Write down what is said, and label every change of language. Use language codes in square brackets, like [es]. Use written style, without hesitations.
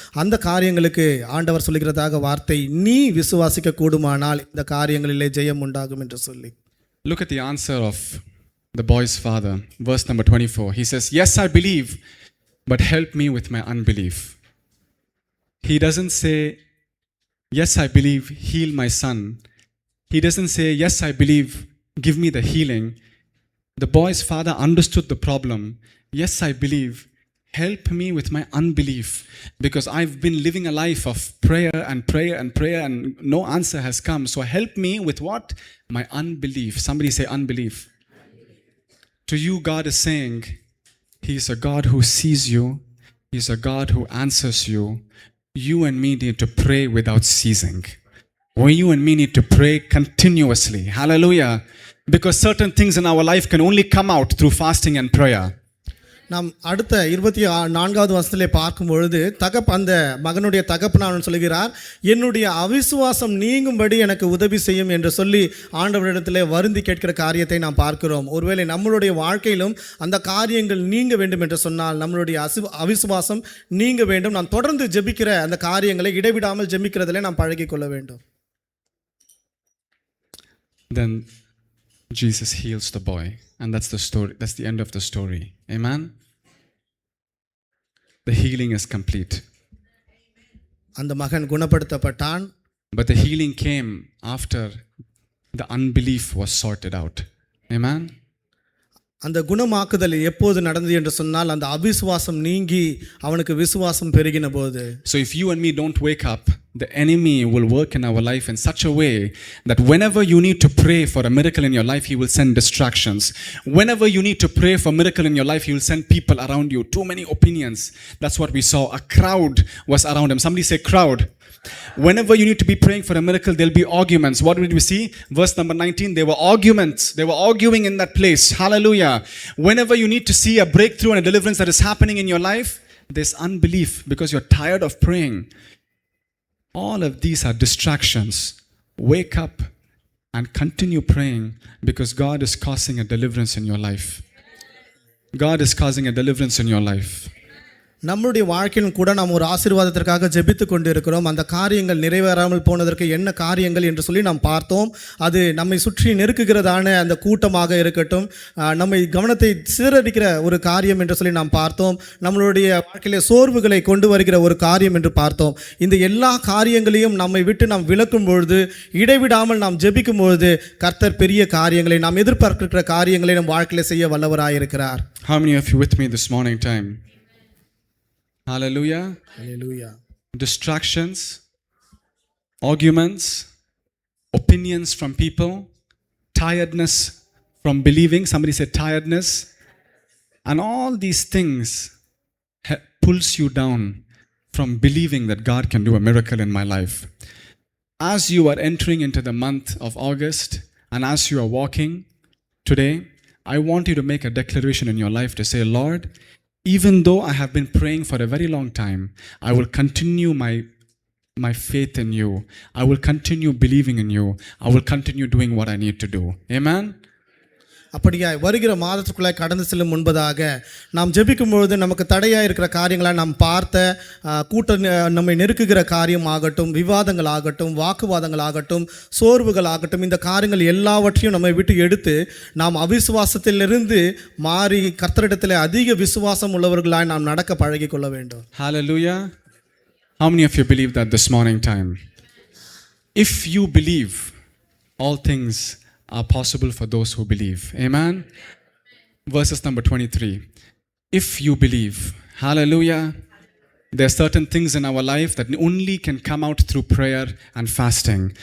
[ta] அந்த காரியங்களுக்கு ஆண்டவர் சொல்லுகிறதாக வார்த்தை, நீ விசுவாசிக்க கூடுமானால் இந்த காரியங்களிலே ஜெயம் உண்டாகும் என்று சொல்லி. [en] Look at the answer of the boy's father, verse number 24. He says, yes, I believe, but help me with my unbelief. He doesn't say, yes, I believe, heal my son. He doesn't say, yes, I believe, give me the healing. The boy's father understood the problem. Yes, I believe, help me with my unbelief, because I've been living a life of prayer and prayer and prayer and no answer has come. So help me with what? My unbelief. Somebody say unbelief. To you, God is saying, He is a God who sees you. He is a God who answers you. You and me need to pray without ceasing. Or you and me need to pray continuously. Hallelujah. Because certain things in our life can only come out through fasting and prayer. [ta] நாம் அடுத்த 24வது வசனத்திலே பார்க்கும் பொழுது அந்த மகனுடைய தகப்பனார் சொல்கிறார், என்னுடைய அவிசுவாசம் நீங்கும்படி எனக்கு உதவி செய்யும் என்று சொல்லி ஆண்டவரிடத்திலே வருந்தி கேட்கிற காரியத்தை நாம் பார்க்கிறோம். ஒருவேளை நம்மளுடைய வாழ்க்கையிலும் அந்த காரியங்கள் நீங்க வேண்டும் என்று சொன்னால் நம்மளுடைய அவிசுவாசம் நீங்க வேண்டும். நாம் தொடர்ந்து ஜெபிக்கிற அந்த காரியங்களை இடைவிடாமல் ஜெபிக்கிறதிலே நாம் பழகிக் கொள்ள வேண்டும். [en] Then Jesus heals the boy. And that's the story. That's the end of the story. Amen? The healing is complete. [ta] அந்த மகன் குணப்படுத்தப்பட்டான். [en] But the healing came after the unbelief was sorted out. Amen? [ta] அந்த குணமாக்குதல் எப்போது நடந்தது என்று சொன்னால் அந்த அவிசுவாசம் நீங்கி அவனுக்கு விசுவாசம் பெருகின போது. [en] So if you and me don't wake up, the enemy will work in our life in such a way that whenever you need to pray for a miracle in your life, he will send distractions. Whenever you need to pray for a miracle in your life, he will send people around you. Too many opinions. That's what we saw. A crowd was around him. Somebody say crowd. Whenever you need to be praying for a miracle, there'll be arguments. What did we see? Verse number 19, there were arguments. They were arguing in that place. Hallelujah. Whenever you need to see a breakthrough and a deliverance that is happening in your life, there's unbelief because you're tired of praying. All of these are distractions. Wake up and continue praying because God is causing a deliverance in your life. God is causing a deliverance in your life. [ta] நம்முடைய வாழ்க்கையிலும் கூட நாம் ஒரு ஆசீர்வாதத்திற்காக ஜெபித்து கொண்டிருக்கிறோம். அந்த காரியங்கள் நிறைவேறாமல் போனதற்கு என்ன காரியங்கள் என்று சொல்லி நாம் பார்த்தோம். அது நம்மை சுற்றி நெருக்குகிறதான அந்த கூட்டமாக இருக்கட்டும், நம்மை கவனத்தை சிதறடிக்கிற ஒரு காரியம் என்று சொல்லி நாம் பார்த்தோம். நம்மளுடைய வாழ்க்கையிலே சோர்வுகளை கொண்டு வருகிற ஒரு காரியம் என்று பார்த்தோம். இந்த எல்லா காரியங்களையும் நம்மை விட்டு நாம் விலக்கும் பொழுது, இடைவிடாமல் நாம் ஜெபிக்கும் பொழுது, கர்த்தர் பெரிய காரியங்களை, நாம் எதிர்பார்க்கிற காரியங்களை நம் வாழ்க்கையில செய்ய வல்லவராயிருக்கிறார். [en] How many of you with me this morning time? Hallelujah. Hallelujah. Distractions, arguments, opinions from people, tiredness from believing. Somebody said tiredness. And all these things pulls you down from believing that God can do a miracle in my life. As you are entering into the month of August and as you are walking today, I want you to make a declaration in your life to say, Lord, even though I have been praying for a very long time, I will continue my faith in you. I will continue believing in you. I will continue doing what I need to do. Amen? [ta] அப்படியாய் வருகிற மாதத்துக்குள்ளாய் கடந்து செல்லும் முன்பதாக நாம் ஜெபிக்கும் பொழுது நமக்கு தடையாக இருக்கிற காரியங்களை நாம் பார்த்த நம்மை நெருக்குகிற காரியம் ஆகட்டும், விவாதங்கள் ஆகட்டும், வாக்குவாதங்கள் ஆகட்டும், சோர்வுகள் ஆகட்டும், இந்த காரியங்கள் எல்லாவற்றையும் நம்மை விட்டு எடுத்து நாம் அவிசுவாசத்திலிருந்து மாறி கர்த்தரிடத்தில் அதிக விசுவாசம் உள்ளவர்களாய் நாம் நடக்க பழகி கொள்ள வேண்டும். [en] Hallelujah. How many of you believe that this morning time? If you believe, all things are possible for those who believe. Amen. Verses number 23. If you believe, hallelujah, there are certain things in our life that only can come out through prayer and fasting.